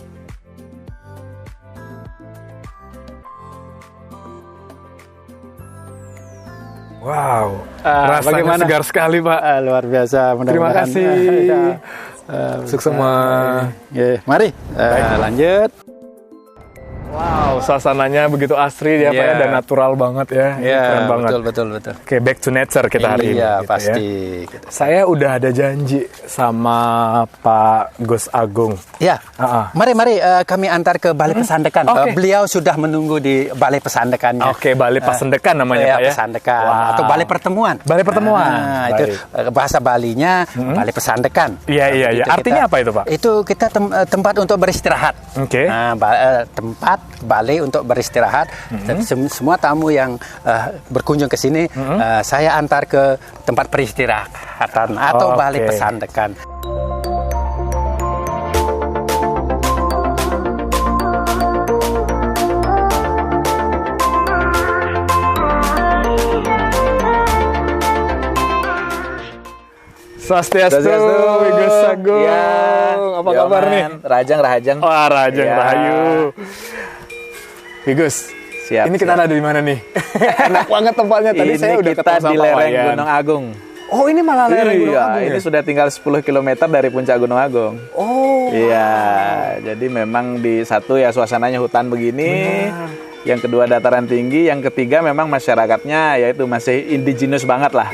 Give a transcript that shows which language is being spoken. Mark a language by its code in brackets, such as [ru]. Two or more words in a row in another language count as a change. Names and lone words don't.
[id] Wow, rasanya bagaimana? segar sekali, Pak. Luar biasa. Terima kasih. Sukses semua. Mari lanjut. Wow, suasananya begitu asri ya, Pak ya, dan natural banget ya. Keren banget. Betul. Oke, [en] back to nature [id] kita hari ini. Iya, gitu pasti. Ya. Saya udah ada janji sama Pak Gus Agung. Ya, mari kami antar ke Balai Pesandekan. Beliau sudah menunggu di Balai Pesandekannya. Oke, Balai Pesandekan namanya, Pak ya. Pesandekan atau Balai Pertemuan. Balai Pertemuan. Itu bahasa Balinya Balai Pesandekan. Iya. Artinya apa itu, Pak? Itu kita tempat untuk beristirahat. Oke. Tempat balai untuk beristirahat. Semua tamu yang berkunjung ke sini, saya antar ke tempat peristirahatan atau Balai Pesandekan. Swastiastu, Gus Agung. Apa kabar nih? Rahajang. Wah, Rajang Rahayu. Gus, Siap. ini kita ada di mana nih? Enak banget tempatnya. Tadi saya udah kita ketemu sama di Pak lereng Wayan. Gunung Agung. Oh, ini malah lereng Gunung Agung. Ini ya? sudah tinggal 10 km dari puncak Gunung Agung. Oh. Iya, jadi memang di satu ya suasananya hutan begini. Yang kedua dataran tinggi, yang ketiga memang masyarakatnya yaitu masih indigenous banget lah.